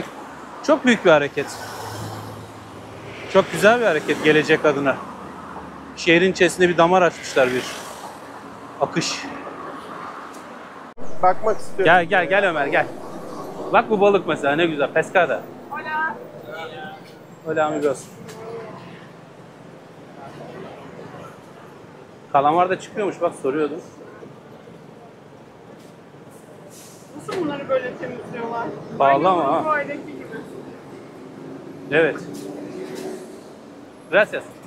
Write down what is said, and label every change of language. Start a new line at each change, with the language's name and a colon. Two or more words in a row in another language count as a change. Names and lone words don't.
Turkish: Çok büyük bir hareket. Çok güzel bir hareket gelecek adına. Şehrin içerisinde bir damar açmışlar, bir akış. Bakmak istiyorum. Gel Ömer gel. Bak bu balık mesela ne güzel. Pescada. Hola.
Spanish: Hola amigos.
Turkish: Kalamar da çıkıyormuş, bak soruyordum. Nasıl bunları böyle temizliyorlar? Pahalı ama ha. Bu aydaki gibi. Evet. Gracias.